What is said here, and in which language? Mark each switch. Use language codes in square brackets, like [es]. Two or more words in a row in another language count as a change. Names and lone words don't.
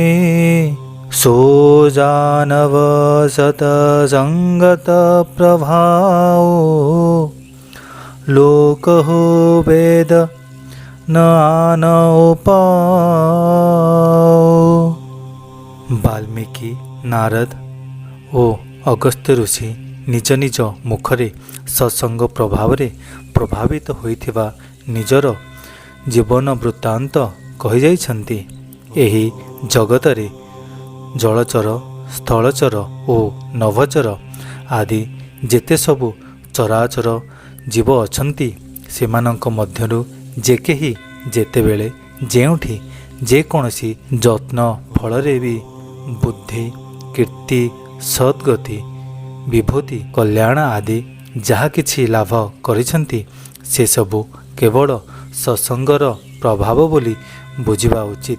[awa] सो जानव सत संगत प्रभाव लोक हो वेद न आन उपाय। [or] ବାଲ୍ମୀକି ନାରଦ ଓ ଅଗସ୍ତ୍ୟ ଋଷି ନିଜ ନିଜ ମୁଖରେ ସତ୍ସଙ୍ଗ ପ୍ରଭାବ ପ୍ରଭାବିତ ହୋଇଥିବା ନିଜର ଜୀବନ ବୃତ୍ତାନ୍ତ କହି ଯାଇଛନ୍ତି। ଏହି ଜଗତରେ ଜଳଚର ସ୍ଥଳଚର ଓ ନଭଚର ଆଦି ଯେତେ ସବୁ ଚରାଚର ଜୀବ ଅଛନ୍ତି ସେମାନଙ୍କ ମଧ୍ୟରୁ ଯେ କେହି ଯେତେବେଳେ ଯେଉଁଠି ଯେକୌଣସି ଯତ୍ନ ଫଳରେ ଭି ବୁଦ୍ଧି କୀର୍ତ୍ତି ସଦ୍ଗତି ବିଭୂତି କଲ୍ୟାଣ ଆଦି ଯାହା କିଛି ଲାଭ କରିଛନ୍ତି ସେ ସବୁ କେବଳ ସତ୍ସଙ୍ଗର ପ୍ରଭାବ ବୋଲି ବୁଝିବା ଉଚିତ।